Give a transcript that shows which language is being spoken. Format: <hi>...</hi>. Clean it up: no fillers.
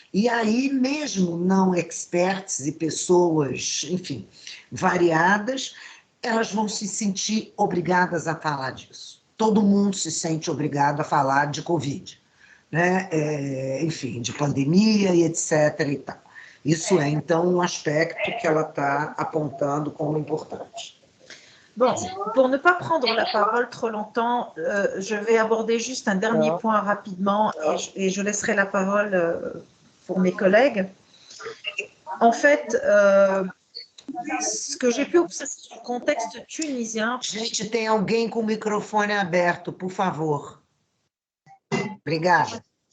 <pt>E aí, mesmo não experts e pessoas, enfim, variadas, elas vão se sentir obrigadas a falar disso. Todo mundo se sente obrigado a falar de Covid, né? Enfim, de pandemia e etc. E tal. Isso é, então, um aspecto que ela está apontando como importante.</pt> <fr>Bon, pour ne pas prendre la parole trop longtemps, je vais aborder juste un dernier point rapidement et je laisserai la parole pour mes collègues. En fait, ce que j'ai pu observer dans le contexte tunisien...</fr> <pt>Gente, tem alguém com o microfone aberto, por favor. Obrigada.</pt>